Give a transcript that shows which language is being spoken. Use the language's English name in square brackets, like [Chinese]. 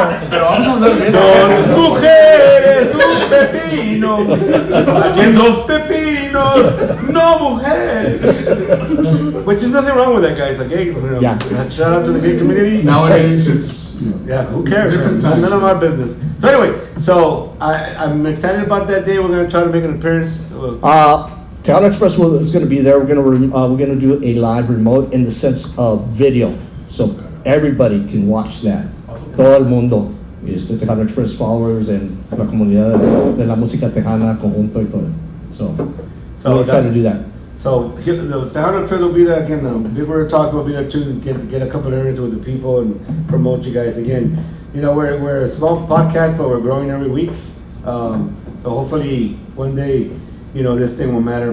[Spanish] Pero vamos a hablar de eso. dos mujeres, un pepino. Aquí en dos pepinos, no mujeres. [English] Which is nothing wrong with that, guys. Okay, Yeah. Shout out to the gay community. Nowadays, it's, you know, Yeah, who cares? Different Man? times. None of our business. So anyway, I'm excited about that day. We're gonna try to make an appearance. Tejano Express is going to be there. We're going to do a live remote in the sense of video, so everybody can watch that. [Spanish] Todo el mundo, Tejano Express followers and la comunidad de la música tejana, conjunto y todo. [English] So we're excited to do that. So the Tejano Express will be there again. Big Word Talk will be there too. Get a couple of areas with the people and promote you guys again. You know, we're a small podcast, but we're growing every week. So hopefully one day, you know, this thing will matter.